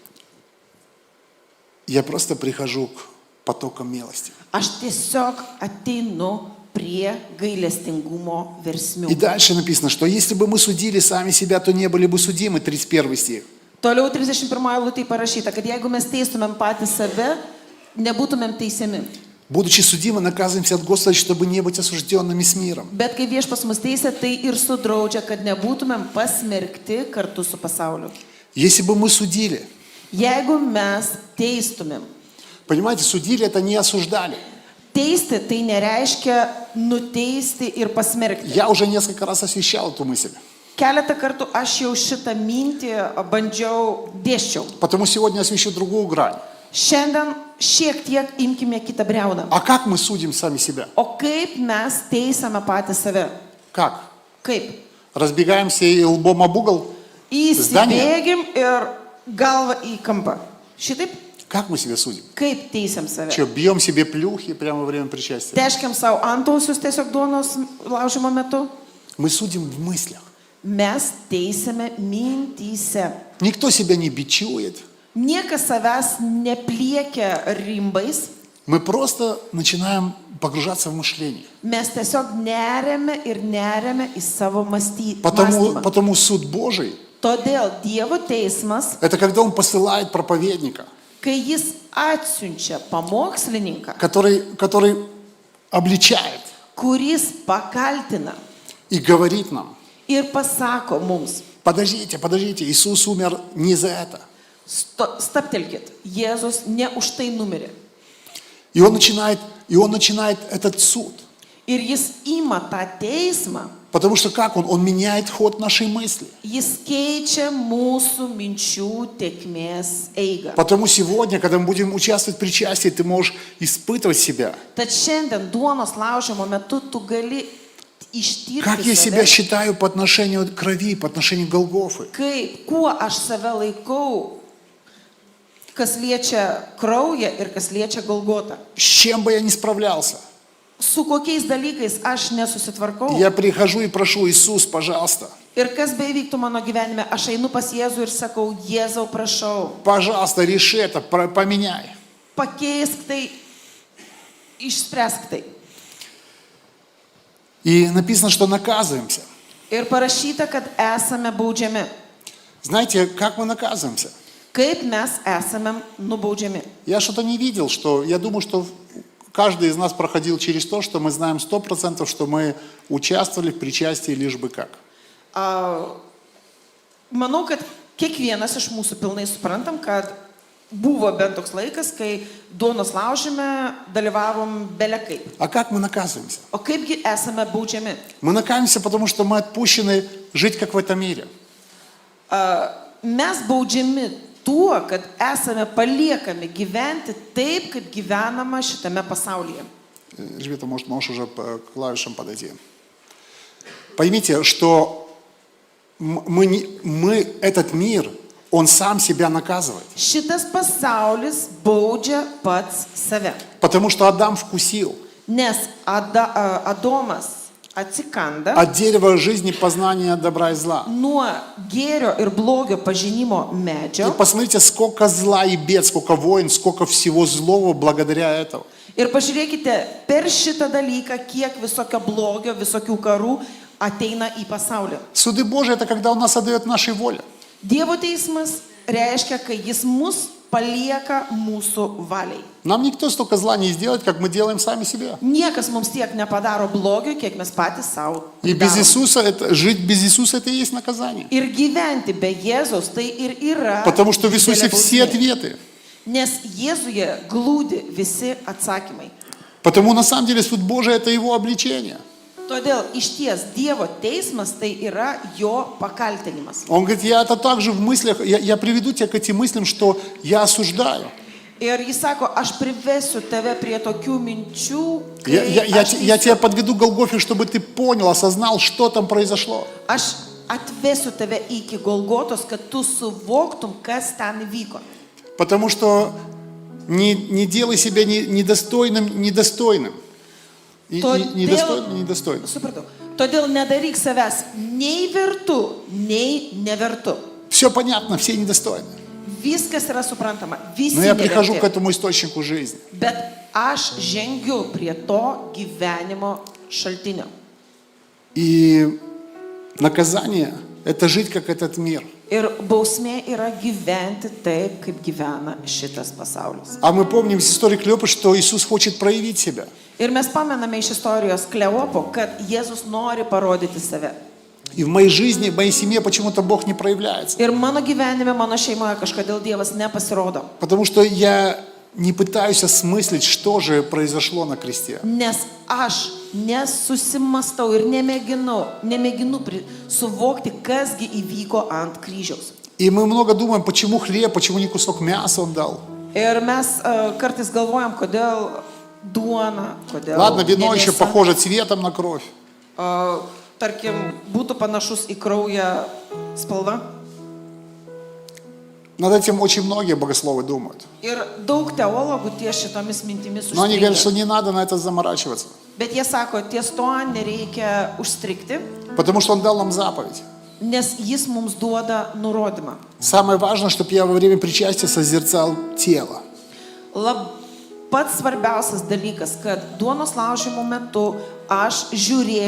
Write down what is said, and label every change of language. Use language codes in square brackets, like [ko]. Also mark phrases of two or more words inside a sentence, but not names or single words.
[ru] Я просто прихожу к потокам милости. [lt] Aš tiesiog ateinu prie gailestingumo [ru] И [lt] versmių. [ru] дальше написано, что если бы мы судили сами себя, то не были бы судимы, 31 стих. [lt] Toliau 31 eilutėje parašyta, kad jeigu mes teistumėm patys save, nebūtumėm teisiami. [ru] Будучи судимы, наказываемся от Господа, чтобы не быть осужденными с миром. [lt] Bet kai viešpas mus teisia, tai ir sudraudžia, kad nebūtumėm pasmerkti kartu su pasauliu. [ru] Если бы мы судили, [lt] Jeigu mes teistumėm, [ru] понимаете, судили это не осуждали. [lt] teisti tai nereiškia nuteisti ir pasmerkti. [ru] Я уже несколько раз освещал эту мысль. [lt] Keletą kartų aš jau šitą mintį dėsčiau. [ru] Потому сегодня освещу другую грань. [lt] Šiandien šiek tiek imkime kitą briauną. [ru] А как мы судим сами себя? [lt] O kaip mes teisame patys save? [ru] Как? [lt] Kaip? [ru] Разбегаемся и лбом об угол? [lt] Įsibėgim ir galvą į kampą. Šitaip? [ru] Как мы себя судим? [lt] Kaip teisiam save? [ru] Что, бьем себе плюхи прямо во время причастия? [lt] Teškiam savo antausius tiesiog duonos laužymo metu. [ru] Мы судим в мыслях. [lt] Mes teisime mintyse. [ru] Никто себя не бичует. [lt] Niekas savęs nepliekia rimbais. [ru] Мы просто начинаем погружаться в мышление. [lt] Mes tiesiog neriame į savo mąstymą. [ru] Потому суд Божий [lt] Todėl Dievo teismas, – [ru] это когда Он посылает проповедника, [lt] kai jis atsiunčia pamokslininką, [ru] который обличает [lt] kuris pakaltina [ru] и говорит нам: [lt] ir pasako mums, [ru] подождите, Иисус умер не за это. [lt] Staptelkit, Jėzus ne už tai numirė. [ru] И он начинает этот суд. [lt] Ir jis ima tą teismą, [ru] Потому что как он? Он меняет ход нашей мысли. [lt] Jis keičia mūsų minčių tėkmės eigą. [ru] Потому сегодня, когда мы будем участвовать в причастии, ты можешь испытывать себя. [lt] Tad šiandien duonos laužimo metu tu gali [ru] Как я [lt] ištirti [ru] себя [lt] save, [ru] считаю по отношению к крови, по отношению к Голгофы. [lt] kuo aš save laikau, kas liečia kraują ir kas liečia Golgotą. [ru] С чем бы я ни справлялся. [lt] Su kokiais dalykais aš nesusitvarkau. [ru] Я прихожу и прошу: Иисус, пожалуйста, [lt] Ir kas beivyktų mano gyvenime, aš einu pas Jėzų ir sakau: Jėzau, prašau, [ru] пожалуйста, реши это, поменяй. [lt] pakeisk tai, išspręsk tai. [ru] И написано, что наказываемся. [lt] Ir parašyta, kad esame baudžiami. [ru] Знаете, как мы наказываемся? [lt] Kaip mes esame nubaudžiami. [ru] Я что-то не видел, что я думаю, что каждый из нас проходил через то, что мы знаем 100%, что мы участвовали в причастии лишь бы как. [lt] Manau, kad kiekvienas iš mūsų pilnai suprantam, kad buvo bent toks laikas, kai duonos laužime dalyvavom belekai. [ru] А как мы наказываемся? [lt] O kaipgi esame baudžiami? [ru] Мы наказываемся, потому что мы отпущены жить как в этом мире. [lt] Mes baudžiami tuo, kad esame paliekami gyventi taip, kaip gyvenama šitame pasaulyje. [ru] Elžbieta, может, можешь уже по клавишам подойти. Поймите, что мы, этот мир, он сам себя наказывает. [lt] Šitas pasaulis baudžia pats save. [ru] Потому что Адам вкусил [lt] Nes Adomas atsikanda [ru] от дерева жизни познания добра и зла. [lt] nuo gėrio ir blogio pažinimo [ru] И [lt] medžio. [ru] посмотрите, сколько зла и бед, сколько войн, сколько всего злого благодаря этому. [lt] Ir pažiūrėkite, per šitą dalyką, kiek visokio blogio, visokių karų ateina į pasaulį. [ru] Суды Божии — это когда Он нас отдает нашей воле. [lt] Dievo teismas reiškia, kai jis mus palieka mūsų valiai. [ru] Нам никто столько зла не сделает, как мы делаем сами себе. [lt] Niekas mums tiek nepadaro blogio, kiek mes patys savo. [ru] И без Иисуса, жить без Иисуса — это и есть наказание. [lt] Ir gyventi be Jėzaus tai ir yra. [ru] Потому что в Иисусе [lt] didelė [ru] все [lt] bausmė. [ru] ответы. [lt] Nes Jėzuje glūdi visi atsakymai. [ru] Потому на самом деле суд Божий — это Его обличение. [lt] Todėl iš ties Dievo teismas tai yra jo pakaltinimas. [ru] Он говорит: я это также в мыслях, я приведу тебя к этим мыслям, что я осуждаю. [lt] Ir jis sako, aš privesiu tave prie tokių minčių, [ru] Я тебя подведу к Голгофе, чтобы ты понял, осознал, что там произошло. [lt] aš atvesiu tave iki Golgotos, kad tu suvoktum, kas ten vyko. [ru] Потому что не делай себя недостойным. Недостойным. [lt] Supratau. Todėl nedaryk savęs nei vertu, nei nevertu. [ru] Все понятно, все недостойны. [lt] Viskas yra suprantama. Visi [ru] Но я прихожу к [lt] neverti. [ru] этому источнику жизни. [lt] Bet aš žengiu prie to gyvenimo šaltinio. [ru] И наказание — это жить как этот мир. [lt] Ir bausmė yra gyventi taip, kaip gyvena šitas pasaulis. [ru] А мы помним из истории Клеопы, что Иисус хочет проявить себя. [lt] Ir mes pamename iš istorijos Kleopo, kad Jėzus nori parodyti save. [ru] И в моей жизни, в моей семье почему-то Бог не проявляется. [lt] Ir mano gyvenime, mano šeimoje kažkodėl Dievas nepasirodo. [ru] Потому что я не пытаюсь осмыслить, что же произошло на кресте. [lt] Nes aš nesusimastau ir nemėginu suvokti, kasgi įvyko ant kryžiaus. [ru] И мы много думаем, почему хлеб, почему не кусок мяса Он дал. [lt] Ir mes kartais galvojam, kodėl duona, kodėl [ru] Ладно, вино [lt] ne [ru] еще [lt] mėsa. [ru] похоже цветом на кровь. [lt] Tarkim, būtų panašus į kraują spalva. [ru] Над этим очень многие богословы думают. [lt] Ir daug teologų ties šitomis mintimis [ru] Но они говорят, что [lt] užstringa. [ru] не надо на это заморачиваться. [lt] Bet jie sako, ties to nereikia užstrikti, [ru] Потому что Он dал нам заповедь. [lt] nes jis mums duoda nurodymą. [ru] Самое важное, чтобы я во время причастия созерцал тело. [lt] Pats svarbiausias dalykas, kad duonos laužimo metu aš žiūrėčiau